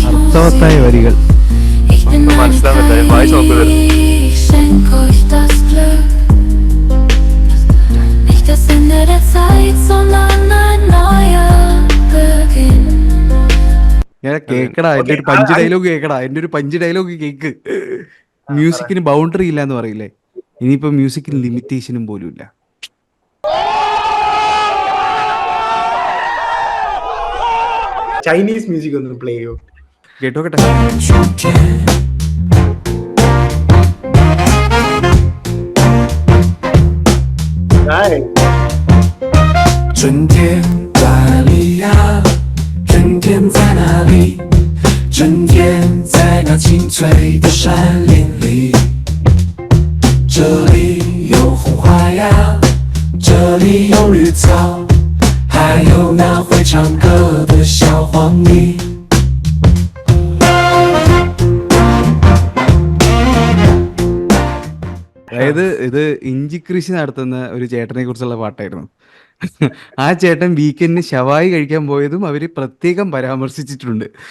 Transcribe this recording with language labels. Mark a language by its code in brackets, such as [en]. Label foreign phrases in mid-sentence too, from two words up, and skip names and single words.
[ml] അർത്ഥവത്തായ വരികൾ. [de] Ich bin eine [ml] മനസ്സിലാവുന്നില്ല, ഞാൻ വായിച്ചു നോക്കുന്നത്. [de] ich schenk euch das Glück. Nicht das Ende der Zeit, sondern ein neuer Beginn. [ml] ഞാൻ കേക്കടാ, എന്റെ ഒരു [en] punch dialogue [ml] കേക്കടാ, എന്റെ ഒരു [en] punch dialogue [ml] കേക്ക്. മ്യൂസിക്കിന് ബൗണ്ടറി ഇല്ല എന്ന് പറയില്ലേ, ഇനിയിപ്പോ മ്യൂസിക്കിന് ലിമിറ്റേഷനും പോലും ഇല്ല. [en] Chinese music [ml] ഒന്ന് പ്ലേ ചെയ്യോ? കേട്ടോ കേട്ടെ. [zh] 春天在哪里呀？春天在哪里？春天在那青翠的山林里。这里有红花呀，这里有绿草，还有那会唱歌的小黄鹂。 [ml] അതായത് ഇത് ഇഞ്ചി കൃഷി നടത്തുന്ന ഒരു ചേട്ടനെ കുറിച്ചുള്ള പാട്ടായിരുന്നു. ആ ചേട്ടൻ വീക്കെൻഡിന് ശവായി കഴിക്കാൻ പോയതും അവര് പ്രത്യേകം പരാമർശിച്ചിട്ടുണ്ട്.